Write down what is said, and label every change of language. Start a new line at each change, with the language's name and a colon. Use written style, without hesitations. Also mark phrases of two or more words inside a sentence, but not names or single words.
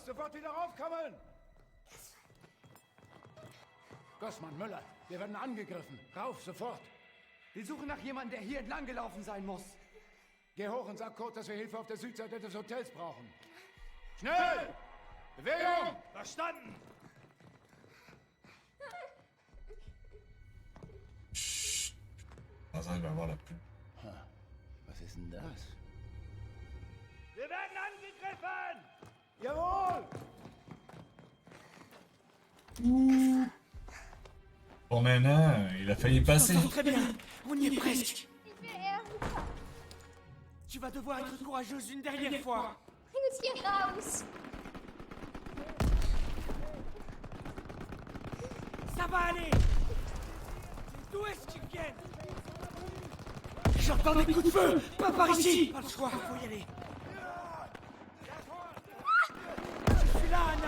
German: Sofort wieder raufkommen! Gossmann, Müller, wir werden angegriffen. Rauf, sofort! Wir suchen nach jemandem, der hier entlang gelaufen sein muss. Geh hoch und sag Kurt, dass wir Hilfe auf der Südseite des Hotels brauchen. Schnell! Bewegung! Verstanden!
French: Ça il va avoir la pub.
German: Was ist denn das? Wir werden angegriffen! Jawohl!
French: Bon, Nana, il a failli passer. Très bien, on y est presque.
German: Ich will eher runter.
French: Tu vas devoir être courageuse une dernière fois.
German: Bring uns hier raus.
French: Ça va aller. D'où est-ce qu'ils viennent? J'entends des coups de feu. Pas par ici. Pas le choix, faut y aller. Je suis là, Anna.